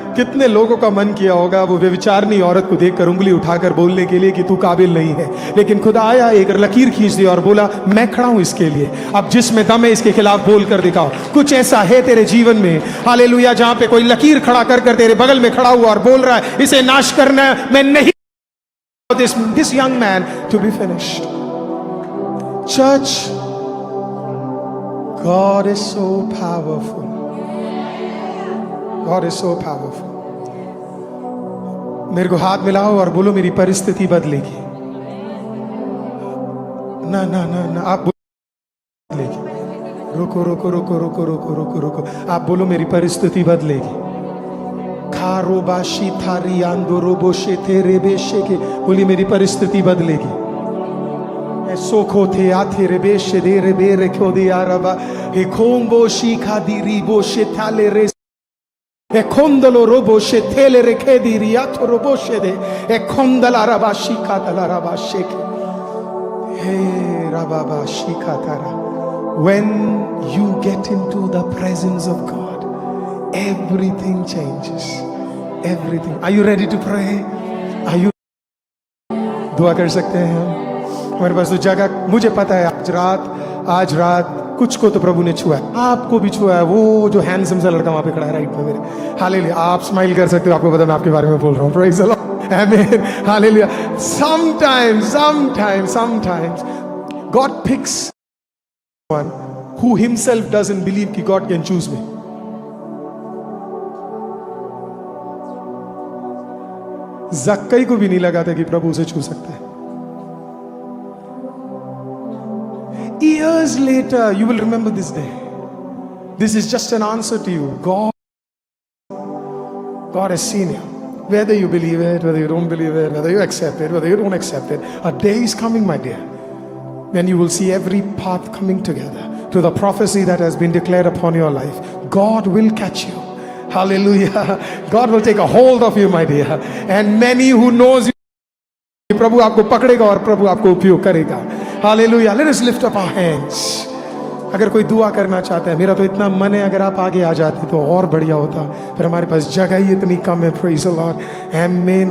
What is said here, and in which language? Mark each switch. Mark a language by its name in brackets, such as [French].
[Hindi] कितने लोगों का मन किया होगा वो व्यभिचारिणी औरत को देखकर उंगली उठाकर बोलने के लिए कि तू काबिल नहीं है, लेकिन खुदा आया, एक लकीर खींच दी और बोला मैं खड़ा हूं इसके लिए, अब जिसमें दम है इसके खिलाफ बोल कर दिखाओ। कुछ ऐसा है तेरे जीवन में, हालेलुया, जहां पे कोई लकीर खड़ा कर तेरे बगल में खड़ा हुआ और बोल रहा है इसे नाश करना है, मैं नहीं, [English] This young man to be finished. Church, God is so powerful. God is so powerful. [Hindi] मेरे को हाथ मिलाओ और बोलो मेरी परिस्थिति बदलेगी। ना ना ना ना, आप बदलेगी। रुको रुको रुको रुको रुको रुको रुको, आप बोलो मेरी परिस्थिति बदलेगी। खारो बाशी थारी आंदोरो बोशे तेरे बेशे के, बोली मेरी परिस्थिति बदलेगी। सोखो थे आथे रे बेशे दे रे बेरे क्यों दे आरबा हे खोंबो शीखा दी रीबो शे थाले रे e kondolo robo she tele rekedi riato robo she de e kondala raba shikata raba sheke hey rababa shikatara. [English] When you get into the presence of God, everything changes, everything. Are you ready to pray? Are you [Hindi] दुआ कर सकते हैं हम? हमारे पास तो जगह, मुझे पता है आज रात कुछ को तो प्रभु ने छुआ है, आपको भी छुआ है। वो जो हैंडसम सा लड़का वहां पे खड़ा है राइट पे मेरे, हालेलुया। आप स्माइल कर सकते हो, आपको पता मैं आपके बारे में बोल रहा हूँ। प्रेज़ द लॉर्ड, आमीन, hallelujah. [English] Sometimes God picks one who himself doesn't believe कि God can choose me. [Hindi] जक्कई को भी नहीं लगा था कि प्रभु उसे छू सकता है। [English] Years later, you will remember this day. This is just an answer to you. God has seen you. Whether you believe it, whether you don't believe it, whether you accept it, whether you don't accept it, a day is coming, my dear, when you will see every path coming together to the prophecy that has been declared upon your life. God will catch you. Hallelujah. God will take a hold of you, my dear. And many who knows you, [Hindi] प्रभु आपको पकड़ेगा और प्रभु आपको उपयोग करेगा। Hallelujah. [English] Let us lift up our hands. [Hindi] अगर कोई दुआ करना चाहता है, मेरा तो इतना मन है अगर आप आगे आ जाते तो और बढ़िया होता, पर हमारे पास जगह ही इतनी कम है। [English] Praise the Lord. [Hindi] आमीन।